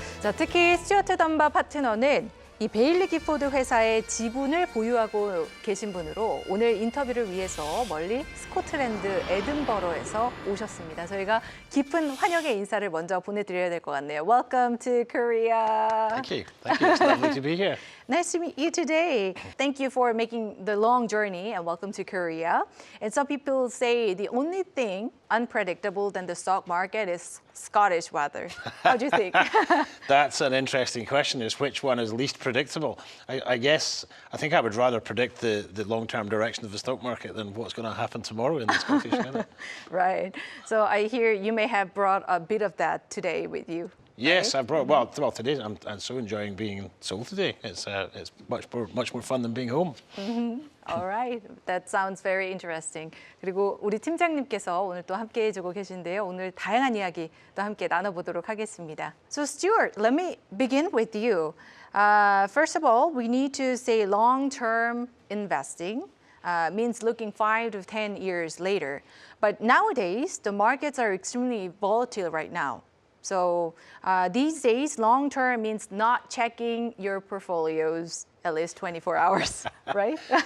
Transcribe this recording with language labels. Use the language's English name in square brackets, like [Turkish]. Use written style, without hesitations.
[Korean] 자, 특히 스튜어트 덤바 파트너는 이 베일리 기포드 회사의 지분을 보유하고 계신 분으로 오늘 인터뷰를 위해서 멀리 스코틀랜드 에든버러에서 오셨습니다. 저희가 깊은 환영의 인사를 먼저 보내드려야 될 것 같네요. [English] Welcome to Korea. Thank you. Thank you. It's lovely to be here. Nice to meet you today. Thank you for making the long journey and welcome to Korea. And some people say the only thing unpredictable than the stock market is Scottish weather. How do you think? That's an interesting question, is which one is least predictable? I think I would rather predict the long-term direction of the stock market than what's going to happen tomorrow in the Scottish weather. Right. So I hear you may have brought a bit of that today with you. Yes, right? I brought, well today I'm so enjoying being in Seoul today. It's much more fun than being home. All right. That sounds very interesting. [Korean] 그리고 우리 팀장님께서 오늘 또 함께 해주고 계신데요. 오늘 다양한 이야기 또 함께 나눠보도록 하겠습니다. [English] So Stuart, let me begin with you. First of all, we need to say long-term investing means looking 5 to 10 years later. But nowadays, the markets are extremely volatile right now. So these days, long-term means not checking your portfolios at least 24 hours, right?